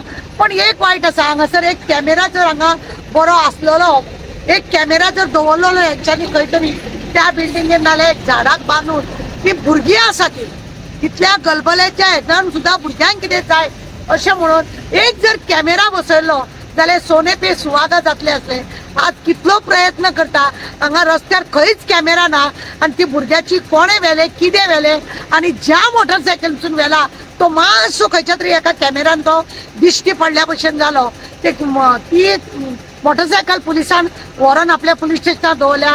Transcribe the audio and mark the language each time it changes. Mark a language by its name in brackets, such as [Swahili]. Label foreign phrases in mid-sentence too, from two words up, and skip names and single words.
[Konkani] पण एक वायट आसा, हांगासर एक कॅमेरा जर हांगा बरो आसलेलो, एक कॅमेरा जर दवरलेलो हेंच्यांनी खंय तरी त्या बिल्डिंगेर नाल्यार एक झाडाक बांदून, ती भुरगीं आसा ती इतल्या गलबल्याच्या हेच्यान सुद्धा भुरग्यांक कितें जाय अशें म्हणून एक जर कॅमेरा बसयलो जाल्यार [Hindi] सोने पे सुहागा [Konkani] जातले असले। आज कितलो प्रयत्न करता, हांगा रस्त्यार खंयच कॅमेरा ना आणि ती भुरग्याची कोणे व्हेले, कितें व्हेले आणि ज्या मोटरसायकलीसून व्हेला तो मातसो खंयच्या तरी एका कॅमेरान तो दिश्टी पडल्या भशेन जालो। ती मोटरसायकल पुलिसान व्हरून आपल्या पुलीस स्टेशनार दवरल्या।